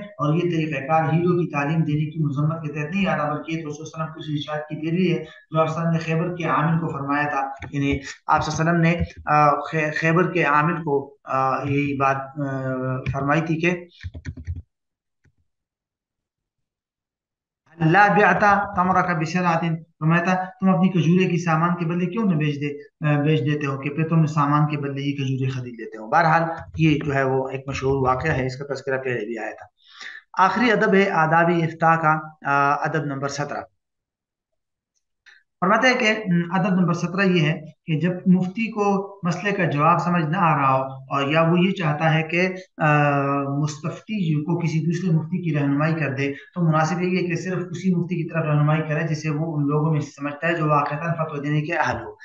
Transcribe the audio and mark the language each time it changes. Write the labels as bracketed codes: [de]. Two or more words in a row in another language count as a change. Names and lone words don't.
[ur] اور یہ طریقہ کار ہیرو کی تعلیم دینے کی مذمت کے تحت نہیں آتا بلکہ یہ تو رسول [ar] صلی اللہ علیہ وسلم [ur] کی ارشاد کی دلیل ہے جو آپ [ar] صلی اللہ علیہ وسلم [ur] نے خیبر کے عامل کو فرمایا تھا. یعنی آپ [ar] صلی اللہ علیہ وسلم [ur] نے خیبر کے عامل کو یہی بات فرمائی تھی کہ [ar] لا بعتا تمرک بسلعۃ، [ur] فرمایا تھا تم اپنی کھجورے کی سامان کے بدلے کیوں نہ بیچ دیتے ہو کہ پھر تم سامان کے بدلے یہ کھجورے خرید لیتے ہو. بہرحال یہ جو ہے وہ ایک مشہور واقعہ ہے، اس کا تذکرہ پہلے بھی آیا تھا. آخری ادب ہے آداب افتاء کا، ادب نمبر 17. فرماتے ہیں کہ ادب نمبر 17 یہ ہے کہ جب مفتی کو مسئلے کا جواب سمجھ نہ آ رہا ہو اور یا وہ یہ چاہتا ہے کہ مستفتی کو کسی دوسرے مفتی کی رہنمائی کر دے تو مناسب یہی ہے کہ صرف اسی مفتی کی طرف رہنمائی کرے جسے وہ ان لوگوں میں سمجھتا ہے جو واقعتاً فتویٰ دینے کے اہل ہو.